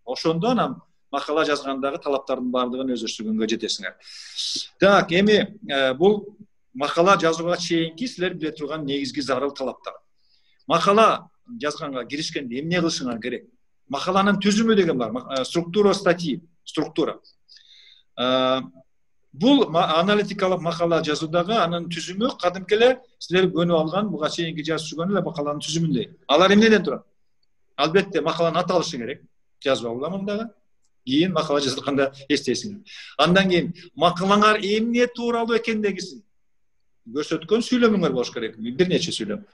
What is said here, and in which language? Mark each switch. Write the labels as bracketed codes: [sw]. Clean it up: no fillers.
[ky] Ошондо анан макала жазгандагы талаптардын баардыгын өздөштүргөнгө жетесиңер. Так, эми бул макала жазууга чейинки силер биле турган негизги зарыл талаптар. Макала жазганга киришкенде эмне кылышыңар керек? Макаланын түзүмү деген бар. [ru] Структура статьи, структура. [ky] Бул аналитикалык макала жазуудагы анын түзүмү кадимки эле силер көнүп алган буга чейинки жазып жүргөн эле макаланын түзүмүндөй. Алар эмнеден турат? Албетте макаланын аталышы керек. Жазып алгам дагы. Кийин макала жазганда эстейсиңер. Андан кийин макалаңар эмне тууралуу экендигин көрсөткөн сүйлөмүңөр болуш керек. Бир нече сүйлөм.